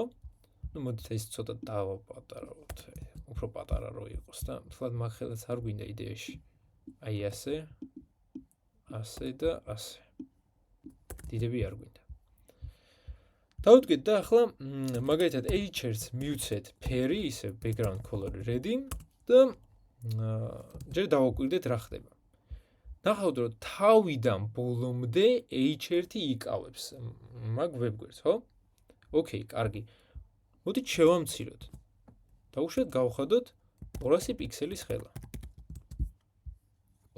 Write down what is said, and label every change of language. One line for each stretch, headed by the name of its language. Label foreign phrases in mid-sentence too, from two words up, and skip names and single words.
Georgian: ნუ მოდით ეს ცოტა დავაპატარავოთ, უფრო პატარა რო იყოს და თქვათ მაგ ხელაც არ გვინდა იდეაში. აი ასე და ასე. დიდები არ გვინდა. დავუდგეთ და ახლა მაგალითად h1-ს მივცეთ ფერი, ისე
English: background color ready
Georgian: და ჯერ დავაკვირდეთ რა ხდება. ნახავთ რომ თავიდან ბოლომდე h1 იკავებს მაგ ვებგვერდს, ხო? ოკეი, კარგი. მოდით შევამციროთ. დავუშვათ გავხადოთ 200 პიქსელის ხელა.